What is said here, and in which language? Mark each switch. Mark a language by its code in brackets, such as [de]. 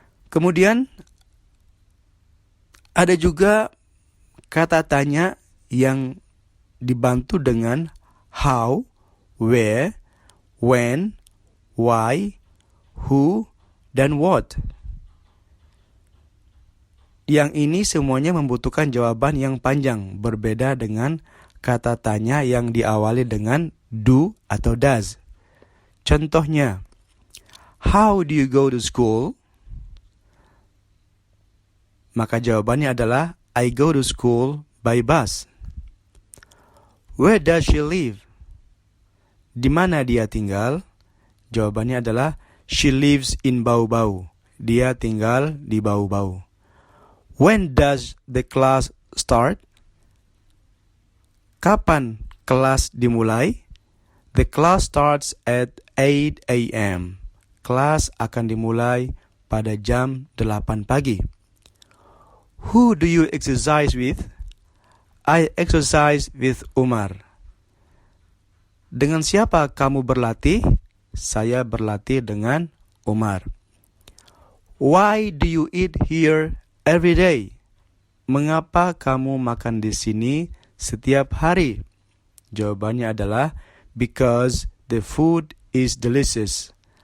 [id] Kemudian ada juga kata tanya yang dibantu dengan how, where, when, why, who, dan what. Yang ini semuanya membutuhkan jawaban yang panjang, berbeda dengan kata tanya yang diawali dengan do atau does. Contohnya, [en] how do you go to school? [id] Maka jawabannya adalah [en] I go to school by bus. Where does she live? [id] Di mana dia tinggal? Jawabannya adalah [en] she lives in Bau-Bau. [id] Dia tinggal di Bau-Bau. [en] When does the class start? [id] Kapan kelas dimulai? [en] The class starts at 8 a.m. [id] Kelas akan dimulai pada jam 8 pagi. [en] Who do you exercise with? I exercise with Umar. [id] Dengan siapa kamu berlatih? Saya berlatih dengan Umar. [en] Why do you eat here every day? [id] Mengapa kamu makan di sini setiap hari? Jawabannya adalah [en] because the food is delicious.